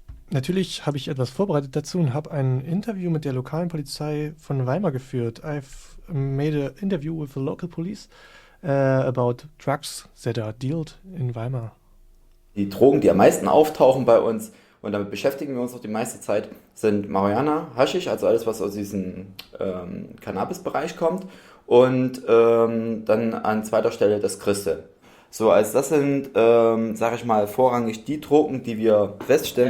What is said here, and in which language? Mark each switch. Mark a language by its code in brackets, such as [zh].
[de] Natürlich habe ich etwas vorbereitet dazu und habe ein Interview mit der lokalen Polizei von Weimar geführt. [en] I've made an interview with the local police about drugs that are dealt in Weimar. [de] Die Drogen, die am meisten auftauchen bei uns, und damit beschäftigen wir uns auch die meiste Zeit, sind Marihuana, Haschisch, also alles, was aus diesem Cannabis-Bereich kommt, und dann an zweiter Stelle das Crystal. So, also das sind, sage ich mal, vorrangig die Drogen, die wir feststellen.